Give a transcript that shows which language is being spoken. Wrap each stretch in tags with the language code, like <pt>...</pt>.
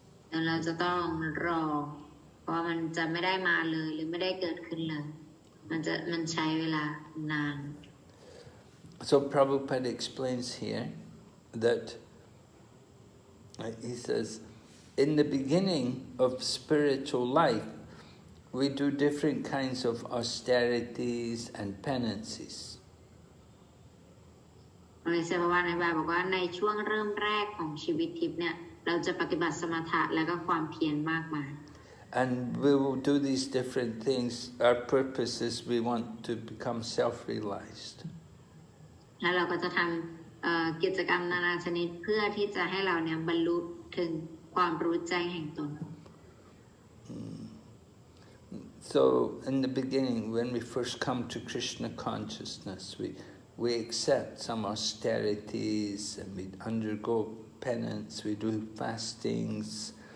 <th>แล้วเราจะต้องรอเพราะมันจะไม่ได้มาเลยหรือไม่ได้เกิดขึ้นเลยมันใช้เวลานาน</th> <en>So Prabhupada explains here that he says, in the beginning of spiritual life, we do different kinds of austerities and penances.</en> <th>ในเซบวาในบาบอกว่าในช่วงเริ่มแรกของชีวิตทิพย์เนี่ยเราจะปฏิบัติสมถะและก็ความเพียรมากมาย</th> <en>And we will do these different things. Our purpose is we want to become self-realized.</en> <th>แล้วเราก็จะทำกิจกรรมนานาชนิดเพื่อที่จะให้เราเนี่ยบรรลุถึงความรู้แจ้งแห่งตน</th> <en>So in the beginning, when we first come to Krishna consciousness, we accept some austerities and we undergo penance, we do fastings.</en>